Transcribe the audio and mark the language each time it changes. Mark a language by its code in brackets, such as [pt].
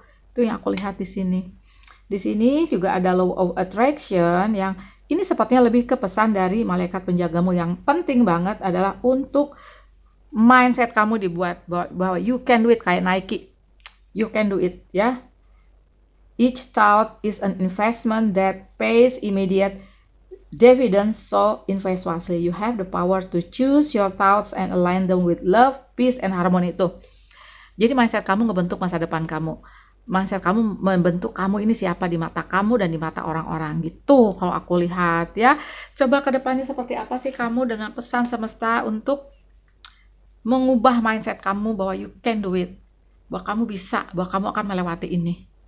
[id] Itu yang aku lihat di sini. Di sini juga ada law of attraction, yang ini sepertinya lebih ke pesan dari malaikat penjagamu. Yang penting banget adalah untuk mindset kamu dibuat bahwa [en] you can do it, [id] kayak Nike. [en] You can do it ya. Each thought is an investment that pays immediate dividends, so invest wisely. You have the power to choose your thoughts and align them with love, peace, and harmony. [id] Itu. Jadi mindset kamu ngebentuk masa depan kamu. Mindset kamu membentuk kamu ini siapa di mata kamu dan di mata orang-orang gitu kalau aku lihat ya. Coba ke depannya seperti apa sih kamu dengan pesan semesta untuk mengubah mindset kamu bahwa [en] you can do it, [id] bahwa kamu bisa, bahwa kamu akan melewati ini.